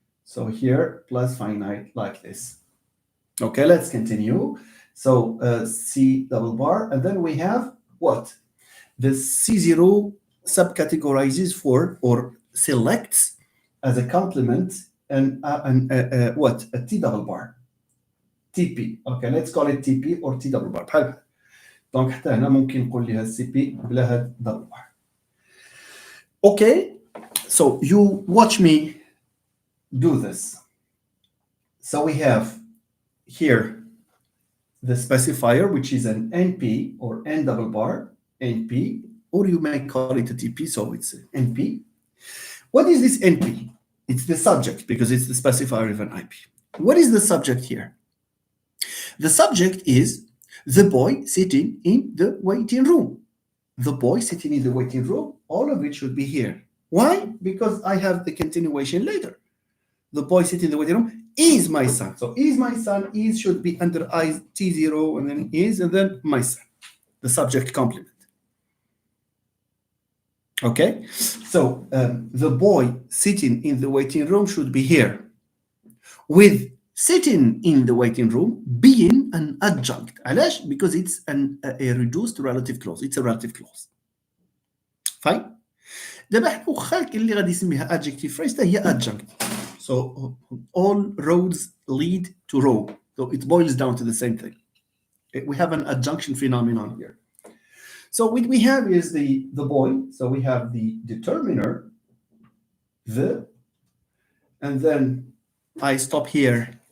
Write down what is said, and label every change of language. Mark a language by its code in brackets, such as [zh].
[en] So here, plus finite like this. Okay, let's continue. So C double bar, and then we have what? The C0 subcategorizes for or selects as a complement and what? A T double bar. TP. Okay, let's call it TP or T double bar. [ar] بحال دونك حتى هنا ممكن نقول لها سي بي بلا هاد double bar. [en] Okay, so you watch me do this. So we have here the specifier, which is an NP or N double bar, NP, or you may call it a TP, so it's NP. What is this NP? It's the subject because it's the specifier of an IP. What is the subject here? The subject is the boy sitting in the waiting room. The boy sitting in the waiting room, all of it should be here. Why? Because I have the continuation later. The boy sitting in the waiting room is my son. So is my son, is should be under I T0 and then is and then my son, the subject complement. Okay, so the boy sitting in the waiting room should be here, with sitting in the waiting room being an adjunct. [ar] علاش? [en] Because it's a reduced relative clause. It's a relative clause. Fine. [ar] دابا حنا واخا اللي غادي يسميها adjective phrase هي adjunct. [en] So all roads lead to Rome. So it boils down to the same thing. We have an adjunction phenomenon here. So what we have is the boy. So we have the determiner, the, and then I stop here.